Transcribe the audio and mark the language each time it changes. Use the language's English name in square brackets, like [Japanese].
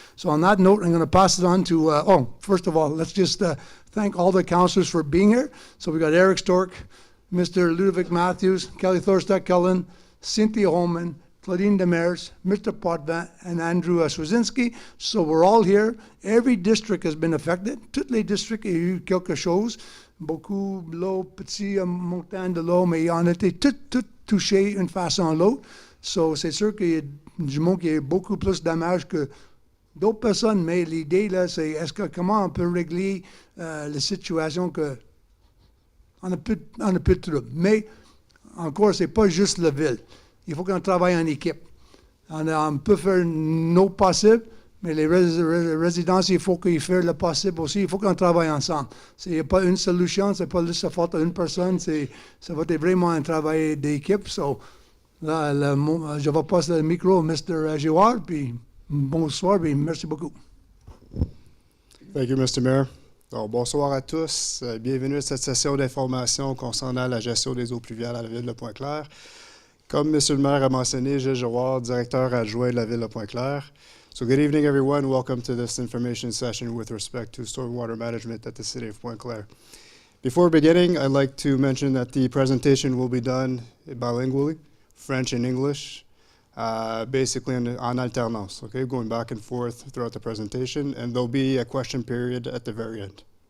[English] So on that note, I'm going to pass it on to, first of all, let's just thank all the councillors for being here. So we got Eric Stork, Mr. Ludovic Matthews, Kelly Thorstad-Cullen, Cynthia Holman, Claudine Demers, Mr. Potvin, and Andrew Swazinski. So we're all here. Every district has been affected. [French] Toutes les districts ont eu quelque chose. Beaucoup l'eau, petit montagne de l'eau, mais on a été tout touché d'une façon ou l'autre. So c'est sûr qu'il y a du monde qui a eu beaucoup plus de dommages que d'autres personnes, mais l'idée là, c'est comment on peut régler la situation que on a plus de troubles. Mais encore, c'est pas juste la ville. Il faut qu'on travaille en équipe. On peut faire nos possibles, mais les résidents, il faut qu'ils fassent le possible aussi. Il faut qu'on travaille ensemble. Il n'y a pas une solution, c'est pas juste la faute d'une personne, ça va être vraiment un travail d'équipe. So, là, je vais passer le micro au Mr. Girouard, puis bonsoir, puis merci beaucoup. [English] Thank you, Mr. Mayor. [French] Donc, bonsoir à tous. Bienvenue à cette session d'information concernant la gestion des eaux pluviales à la Ville de Pointe-Claire. Comme M. le maire a mentionné, Gilles Girouard, directeur adjoint de la Ville de Pointe-Claire. [English] So good evening, everyone. Welcome to this information session with respect to stormwater management at the City of Pointe-Claire. Before beginning, I'd like to mention that the presentation will be done bilingually, French and English, basically [French] en alternance, [English] okay, going back and forth throughout the presentation, and there'll be a question period at the very end.